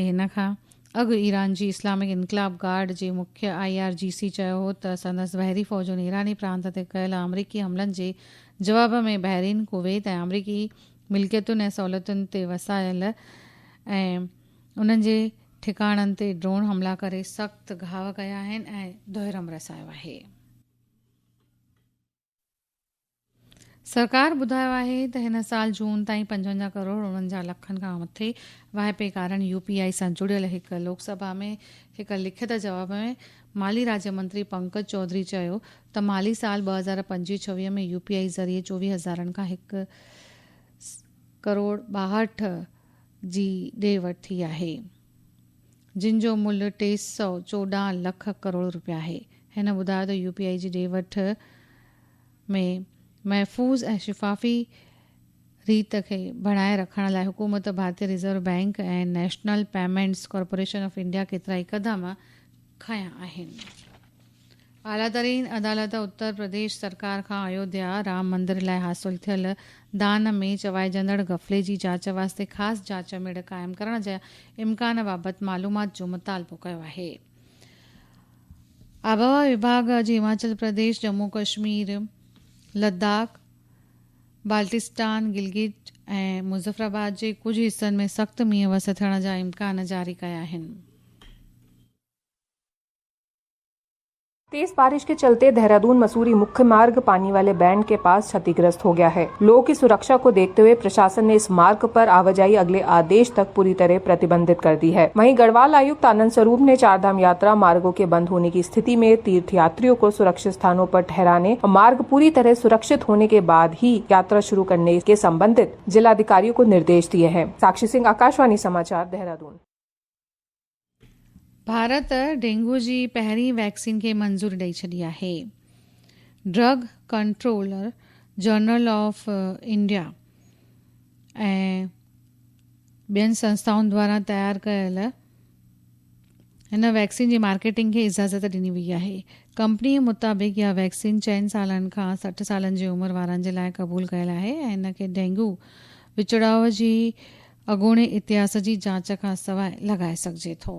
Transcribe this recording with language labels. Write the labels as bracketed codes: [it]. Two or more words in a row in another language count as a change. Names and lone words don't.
[sd] हिन खां अॻु ईरान जी इस्लामिक इनकलाब गार्ड जे मुख्य IRGC चयो हो त संदसि बहरी फ़ौजुनि ईरानी प्रांत ते कयल अमरीकी हमलनि जे जवाब में बहरीन, कुवैत ऐं अमरीकी मिल्कियतुनि ऐं सहूलियतुनि ते वसायल ऐं उन्हनि जे ठिकाणनि ते ड्रोन हमला करे सख़्त घाव कया आहिनि ऐं दुहिरम रसायो आहे। सरकार ॿुधायो आहे त हिन साल जून ताईं 55 करोड़ 49 लखनि खां मथे वाइपे कारण UPI सां जुड़ियल हिकु लोकसभा में हिकु लिखित जवाब में माली राज्य मंत्री पंकज चौधरी चयो त माली साल 2025-26 में UPI ज़रिए 24,000 खां 1 करोड़ 62 जी ॾे वठि थी आहे, जिन जो मुल्ह 314 लख करोड़ रुपया आहे। हिन ॿुधायो त UPI जी ॾे वठि में महफ़ूज़ ऐं शिफ़ाफ़ी रीत खे बणाए रखण लाइ हुकूमत, भारतीय रिज़र्व बैंक ऐं नेशनल पेमेंट्स कॉर्पोरेशन ऑफ इंडिया केतिरा ई क़दम खंया आहिनि। आलातरीन अदालत उत्तर प्रदेश सरकार खां अयोध्या राम मंदिर लाइ हासिल थियल दान में चवाइजंदड़ ग़फ़ले जी जांच वास्ते ख़ासि जांच मेड़ क़ाइमु करण जा इम्कान बाबति मालूमात जो मुतालबो कयो आहे। आबहवा विभाग अॼु हिमाचल प्रदेश, जम्मू कश्मीर, लद्दाख, बाल्टिस्तान, गिलगिट ऐं मुज़फ़राबाद जे कुझु हिस्सनि में सख़्त मींहुं वस थियण जा इम्कान जारी कया आहिनि। [hi] तेज बारिश के चलते देहरादून मसूरी मुख्य मार्ग पानी वाले बैंड के पास क्षतिग्रस्त हो गया है। लोगों की सुरक्षा को देखते हुए प्रशासन ने इस मार्ग पर आवाजाही अगले आदेश तक पूरी तरह प्रतिबंधित कर दी है। वहीं गढ़वाल आयुक्त आनंद स्वरूप ने चारधाम यात्रा मार्गों के बंद होने की स्थिति में तीर्थयात्रियों को सुरक्षित स्थानों पर ठहराने और मार्ग पूरी तरह सुरक्षित होने के बाद ही यात्रा शुरू करने के संबंधित जिलाधिकारियों को निर्देश दिए हैं। साक्षी सिंह, आकाशवाणी समाचार, देहरादून। [sd] भारत डेंगू जी पहिरीं वैक्सीन खे मंज़ूरी ॾेई छॾी आहे। ड्रग कंट्रोलर जर्नल ऑफ इंडिया ऐं ॿियनि संस्थाउनि द्वारा तयारु कयल हिन वैक्सीन जी मार्केटिंग खे इजाज़त ॾिनी वई आहे। कंपनीअ मुताबिक़ इहा वैक्सीन 4 सालनि खां 60 सालनि जी उमिरि वारनि जे लाइ क़बूल कयल आहे ऐं इन खे डेंगू विचड़ाव जी अॻूणे इतिहास जी जांच खां सवाइ लॻाए सघिजे थो।